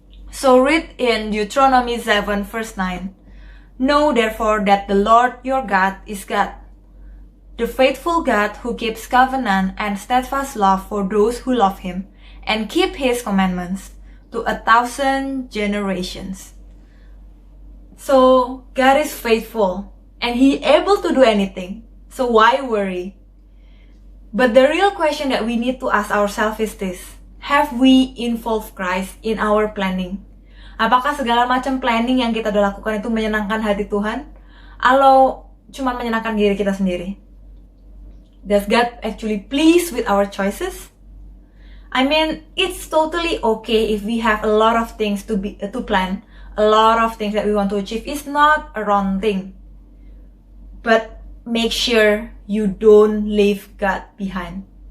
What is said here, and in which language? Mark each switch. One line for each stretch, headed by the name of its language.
English: So read in Deuteronomy 7 verse 9. Know therefore that the Lord your God is God, the faithful God who keeps covenant and steadfast love for those who love Him and keep His commandments to 1,000 generations. So God is faithful and He able to do anything. So why worry? But the real question that we need to ask ourselves is this. Have we involved Christ in our planning?
Indonesian: Apakah segala macam planning yang kita udah lakukan itu menyenangkan hati Tuhan? Atau cuma menyenangkan diri kita sendiri?
English: Does God actually pleased with our choices? I mean, it's totally okay if we have a lot of things to plan, a lot of things that we want to achieve. It's not a wrong thing. But make sure you don't leave God behind.